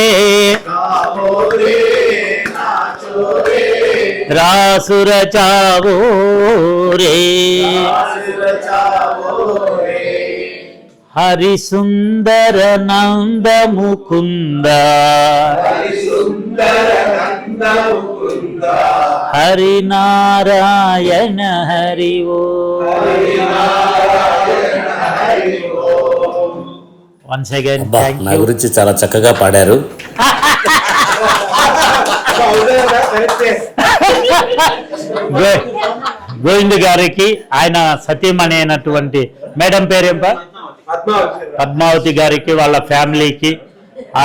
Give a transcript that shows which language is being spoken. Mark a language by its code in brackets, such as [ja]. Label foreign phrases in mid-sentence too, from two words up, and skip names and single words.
[hi] रास रचाओ रे हरि सुंदर नंद मुकुंद हरि नारायण हरि ओम [en] once again thank [te] నా [en] यू [te] గురించి చాలా చక్కగా పాడారు. గోవింద్ గారికి ఆయన సతీమణి అయినటువంటి మేడం పేరేంప పద్మావతి గారికి వాళ్ళ ఫ్యామిలీకి ఆ